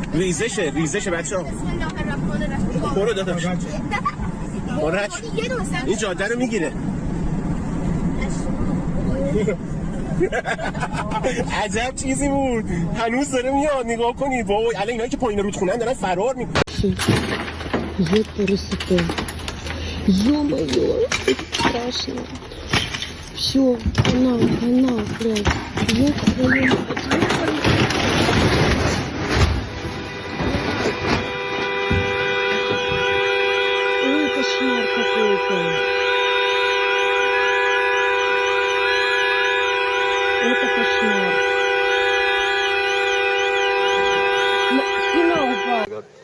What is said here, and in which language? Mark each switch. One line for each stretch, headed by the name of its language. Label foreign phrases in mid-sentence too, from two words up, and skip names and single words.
Persian: ریزشه بچه‌ها برو داداش این جاده رو میگیره عجب چیزی بود هنوز داره میاد نگاه کنید وای الان اینایی که پایین رودخونه‌ن دارن فرار میکنن
Russian: Ё-моё, страшно. Все, канал, блядь. Я твою мать. Ой, кошмар какой-то. Это кошмар. Финал упал.